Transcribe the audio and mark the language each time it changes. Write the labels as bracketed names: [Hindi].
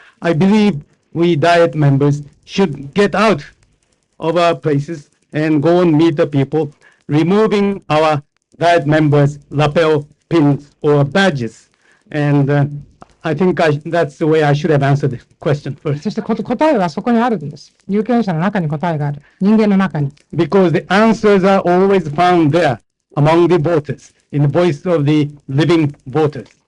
[English] I believe we Diet members should get out of our places and go and meet the people, removing our Diet members' lapel pins or badges. And I think that's the way I should have answered the question first. [Japanese] そして答えはそこにあるんです。有権者の中に答えがある。人間の中に。 [English] Because the answers are always found there among the voters, in the voice of the living voters.